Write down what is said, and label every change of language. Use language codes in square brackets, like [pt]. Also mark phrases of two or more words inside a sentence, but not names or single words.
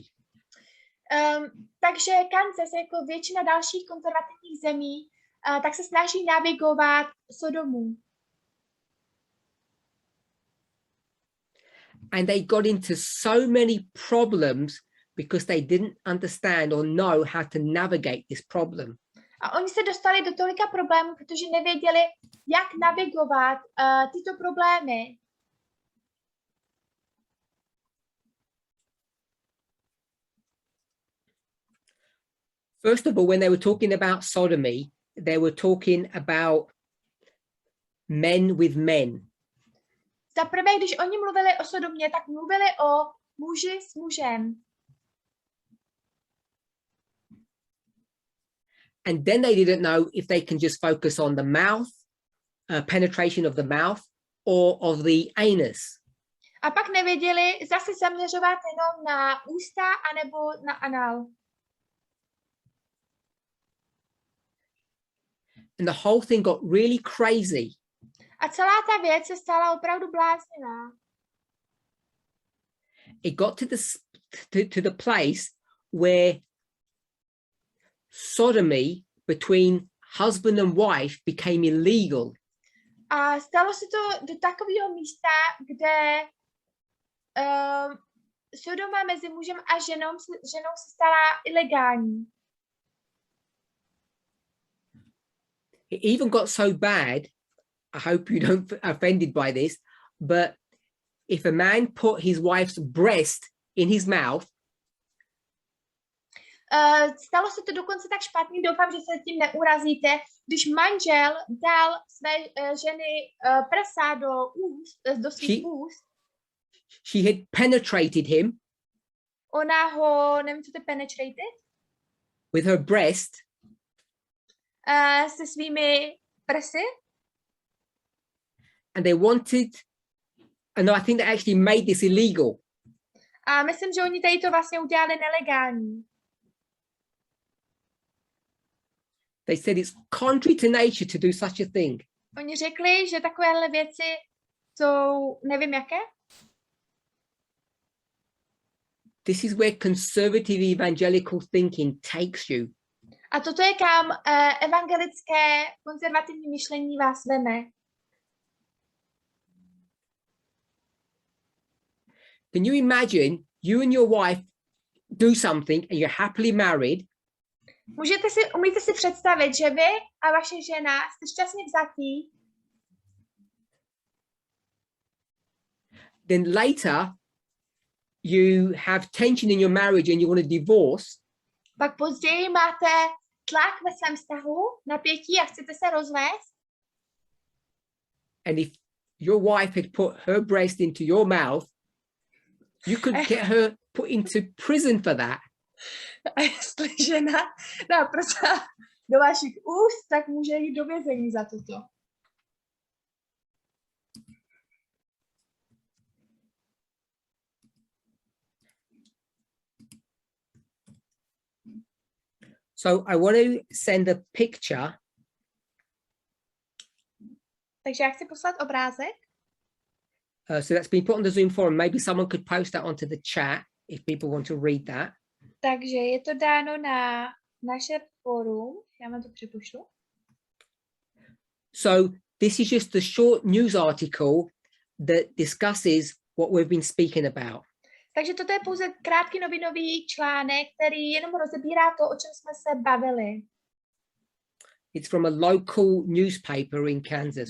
[cs] Takže Kansas, jako většina dalších konzervativních zemí, tak se snaží navigovat Sodomu. [en] And they got into so many problems because they didn't understand or know how to navigate this problem. [cs] A oni se dostali do tolika problémů, protože nevěděli, jak navigovat tyto problémy. [en] First of all, when they were talking about sodomy, they were talking about men with men. [cs] Za prvé, když oni mluvili o sodomě, tak mluvili o muži s mužem. [en] And then they didn't know if they can just focus on the mouth, penetration of the mouth, or of the anus. [cs] A pak nevěděli, zda se zaměřovat jenom na ústa anebo na anal. [en] And the whole thing got really crazy. [cs] A celá ta věc se stala opravdu bláznivá. [en] It got to the place where sodomy between husband and wife became illegal. [cs] A stalo se to do takového místa, kde sodoma mezi mužem a ženou se stala ilegální. [en] It even got so bad, I hope you don't offended by this, but if a man put his wife's breast in his mouth, [cs] stalo se to dokonce tak špatný, doufám, že se tím neurazíte, když manžel dal své ženy prsa do svých úst. [en] She had penetrated him. [cs] Ona ho, nevím, co to penetrated? [en] With her breast. [cs] Se svými prsy. [en] And they wanted, and no, I think they actually made this illegal. [cs] A myslím, že oni tady to vlastně udělali nelegální. [en] They said it's contrary to nature to do such a thing. [cs] Oni řekli, že takovéhle věci jsou, nevím jaké. [en] This is where conservative evangelical thinking takes you. [cs] A toto je kam evangelické konzervativní myšlení vás veme. [en] Can you imagine you and your wife do something and you're happily married? [cs] Umíte si představit, že vy a vaše žena jste šťastně vzatí. [en] Then later you have tension in your marriage and you want to divorce. [cs] Pak později máte tlak ve svém vztahu, napětí a chcete se rozvést. [en] And if your wife had put her breast into your mouth, you could get her put into prison for that. [cs] A jestli žena dá prsa do vašich úst, tak může jít do vězení za toto. [en] So I want to send a picture. [cs] Takže já chci poslat obrázek. [en] So that's been put on the Zoom forum. Maybe someone could post that onto the chat if people want to read that. [cs] Takže je to dáno na naše forum. Já vám to připošlu. [en] So this is just a short news article that discusses what we've been speaking about. [cs] Takže toto je pouze krátký novinový článek, který jenom rozebírá to, o čem jsme se bavili. [en] It's from a local newspaper in Kansas.